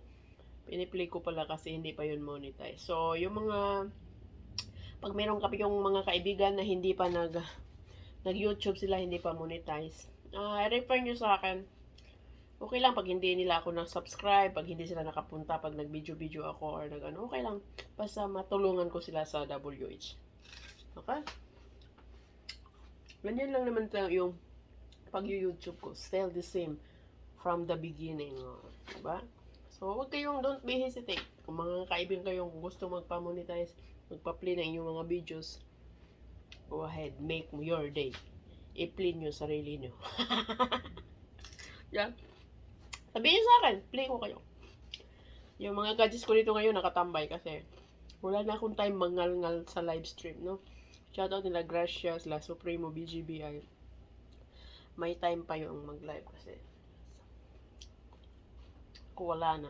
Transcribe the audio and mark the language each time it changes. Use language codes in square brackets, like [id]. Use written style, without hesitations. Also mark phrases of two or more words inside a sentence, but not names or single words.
[tl] Piniplay ko pala kasi hindi pa yun monetize. So, yung mga, pag meron ka yung mga kaibigan na hindi pa nag-YouTube sila, hindi pa monetize, refer nyo sa akin. Okay lang pag hindi nila ako na-subscribe, pag hindi sila nakapunta, pag nag-video-video ako or nag-ano, okay lang. Basta matulungan ko sila sa WH. Okay? Ganyan lang naman yung pag-YouTube ko. [en] Still the same from the beginning. [tl] Diba? So, wag kayong, [en] don't be hesitate. [tl] Kung mga kaibigan kayong gusto magpa-monetize, magpa-play na inyong mga videos, [en] go ahead, make your day. [tl] I-play nyo sarili nyo. Yeah. Sabihin sa akin, play ko kayo. Yung mga gadgets ko dito ngayon nakatambay kasi wala na akong time mangal-ngal sa [en] live stream, [tl] no? Shoutout nila Gracia, sila Supremo, BGBI. May time pa yung mag-live kasi kung wala na.